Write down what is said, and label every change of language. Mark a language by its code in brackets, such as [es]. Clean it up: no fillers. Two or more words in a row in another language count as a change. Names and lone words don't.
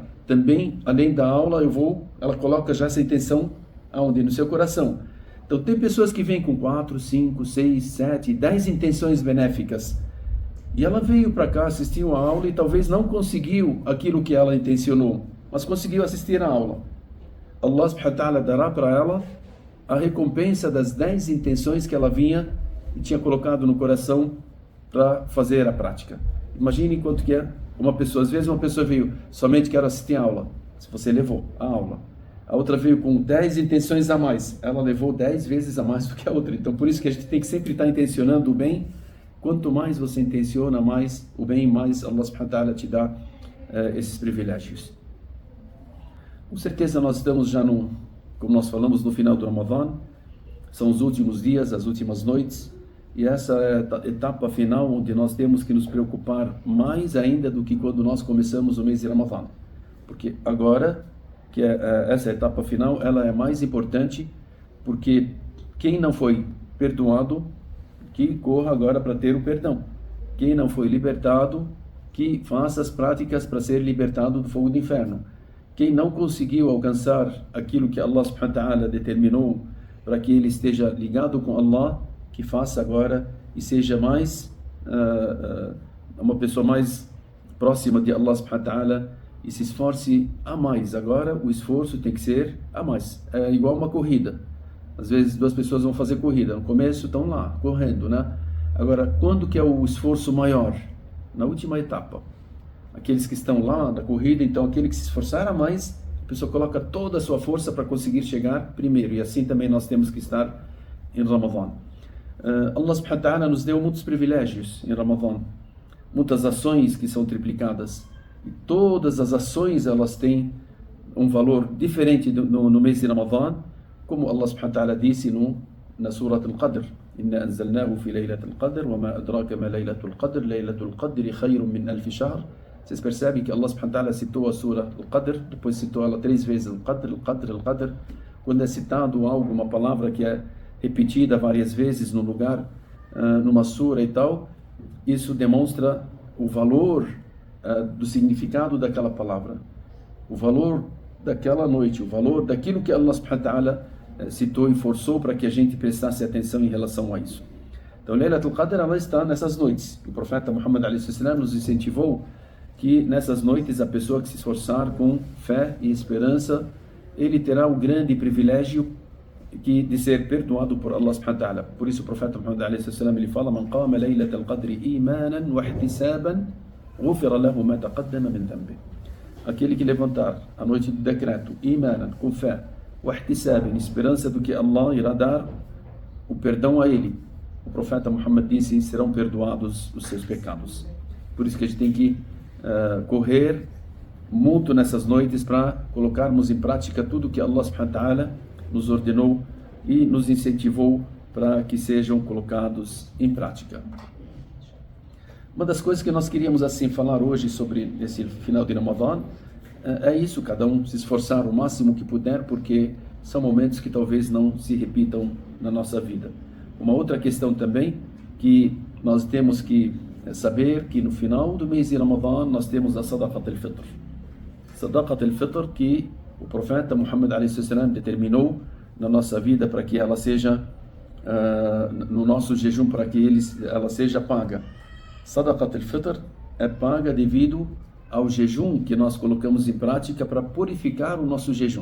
[pt] Também, além da aula, ela coloca já essa intenção aonde? No seu coração. Então tem pessoas que vêm com 4, 5, 6, 7, 10 intenções benéficas. E ela veio para cá, assistiu a aula e talvez não conseguiu aquilo que ela intencionou, mas conseguiu assistir a aula. [ar] الله سبحانه وتعالى [pt] dará para ela a recompensa das 10 intenções que ela vinha e tinha colocado no coração para fazer a prática. Imagine quanto que é uma pessoa. Às vezes uma pessoa veio, somente quero assistir a aula. Se você levou a aula. A outra veio com 10 intenções a mais. Ela levou 10 vezes a mais do que a outra. Então por isso que a gente tem que sempre estar intencionando o bem. Quanto mais você intenciona mais o bem, mais [ar] الله سبحانه وتعالى [pt] te dá esses privilégios. Com certeza nós estamos já como nós falamos, no final do Ramadã. São os últimos dias, as últimas noites. E essa é a etapa final onde nós temos que nos preocupar mais ainda do que quando nós começamos o mês de Ramadã. Porque agora, que essa etapa final, ela é mais importante, porque quem não foi perdoado, que corra agora para ter o perdão. Quem não foi libertado, que faça as práticas para ser libertado do fogo do inferno. Quem não conseguiu alcançar aquilo que [ar] الله سبحانه وتعالى [pt] determinou para que ele esteja ligado com Allah, que faça agora e seja mais uma pessoa mais próxima de [ar] الله سبحانه وتعالى [pt] e se esforce a mais. Agora o esforço tem que ser a mais. É igual uma corrida. Às vezes duas pessoas vão fazer corrida. No começo estão lá, correndo, né? Agora, quando que é o esforço maior? Na última etapa. Aqueles que estão lá na corrida, então aquele que se esforçar a mais, a pessoa coloca toda a sua força para conseguir chegar primeiro. E assim também nós temos que estar em Ramadã. [ar] الله سبحانه وتعالى [pt] nos deu muitos privilégios em Ramadã. Muitas ações que são triplicadas. E todas as ações, elas têm um valor diferente no mês de Ramadã. Como [ar] الله سبحانه وتعالى [pt] disse na Surah Al-Qadr: [ar] إنا أنزلناه في ليلة القدر وما أدراك ما ليلة القدر ليلة القدر خير من ألف شهر. [pt] Vocês percebem que [ar] الله سبحانه وتعالى [pt] citou a Surah Al-Qadr, depois citou ela 3 vezes, Al-Qadr, Al-Qadr, Al-Qadr. Quando é citado algo, uma palavra que é repetida várias vezes no lugar, numa sura e tal, isso demonstra o valor do significado daquela palavra, o valor daquela noite, o valor daquilo que [ar] الله سبحانه وتعالى [pt] citou e forçou para que a gente prestasse atenção em relação a isso. Então, Laylatul Qadr, ela está nessas noites. O profeta Muhammad nos incentivou que nessas noites a pessoa que se esforçar com fé e esperança, ele terá o grande privilégio de ser perdoado por [ar] الله سبحانه وتعالى. [pt] Por isso o profeta Muhammad ele fala: [ar] من قام ليلة القدر إيمانا واحتسابا غفر له ما تقدم من ذنبه. [pt] Aquele que levantar a noite do decreto, imanan, com fé, [ar] واحتسابا, [pt] esperança do que Allah irá dar o perdão a ele. O profeta Muhammad disse: serão perdoados os seus pecados. Por isso que a gente tem que correr muito nessas noites para colocarmos em prática tudo que [ar] الله سبحانه وتعالى [pt] nos ordenou e nos incentivou para que sejam colocados em prática. Uma das coisas que nós queríamos assim falar hoje sobre esse final de Ramadã é isso: cada um se esforçar o máximo que puder, porque são momentos que talvez não se repitam na nossa vida. Uma outra questão também que nós temos que saber, que no final do mês de Ramadã nós temos a Sadaqat al-Fitr. Sadaqat al-Fitr que o profeta Muhammad determinou na nossa vida para que ela seja, no nosso jejum, para que ela seja paga. Sadaqat al-Fitr é paga devido ao jejum que nós colocamos em prática para purificar o nosso jejum.